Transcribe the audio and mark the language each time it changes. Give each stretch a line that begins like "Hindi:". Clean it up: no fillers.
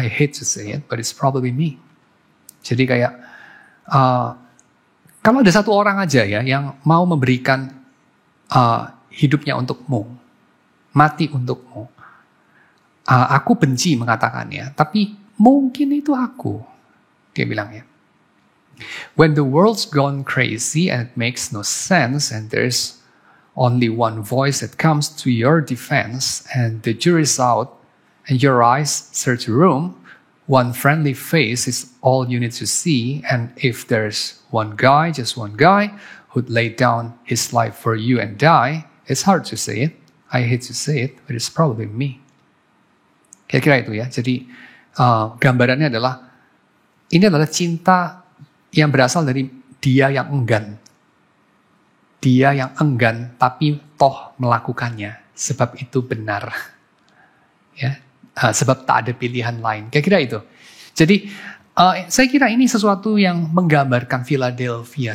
English: I hate to say it, but it's probably me.
Indonesian: Jadi kayak, kalau ada satu orang aja ya yang mau memberikan hidupnya untukmu, mati untukmu, aku benci mengatakannya, tapi mungkin itu aku, dia bilang ya.
English: When the world's gone crazy and it makes no sense and there's only one voice that comes to your defense and the jury's out and your eyes search the room, one friendly face is all you need to see, and if there's one guy, just one guy, who'd lay down his life for you and die, it's hard to say it. I hate to say it, but it's probably me.
Indonesian: Kira-kira itu ya. Jadi gambarannya adalah, ini adalah cinta yang berasal dari dia yang enggan. Dia yang enggan, tapi toh melakukannya, sebab itu benar. Ya. Sebab tak ada pilihan lain. Kira-kira itu. Jadi saya kira ini sesuatu yang menggambarkan Philadelphia.